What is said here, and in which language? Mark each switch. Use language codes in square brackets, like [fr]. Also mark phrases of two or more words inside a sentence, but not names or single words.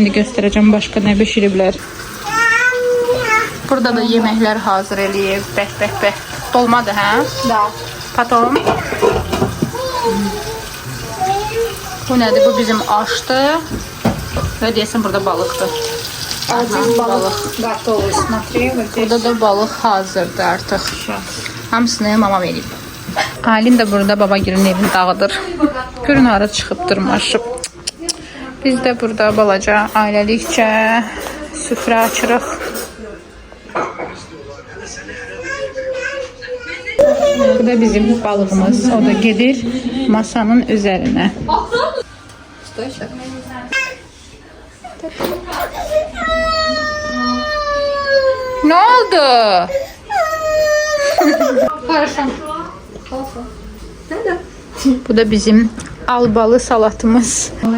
[az] İndi göstərəcəm başqa nə bişiriblər. Burada da yeməklər hazır eləyib. Bəh. Dolmadır, hə? [ru] Да. Потом. [az] Bu nədir? Bu bizim aşdır. Və deyəsən burada balıqdır. [ru] Один балык готовый, смотри, вот здесь. [az] Burada da balıq hazırdır artıq. Hamısını mama verib. Alim də burada babagilin evini dağıdır. Görün hara çıxıb dırmaşıb. Biz də burada balaca ailəlikcə süfrə açırıq. Bu da bizim balığımız. O da gedir masanın üzərinə. Ne oldu? Bu da bizim albalı salatımız.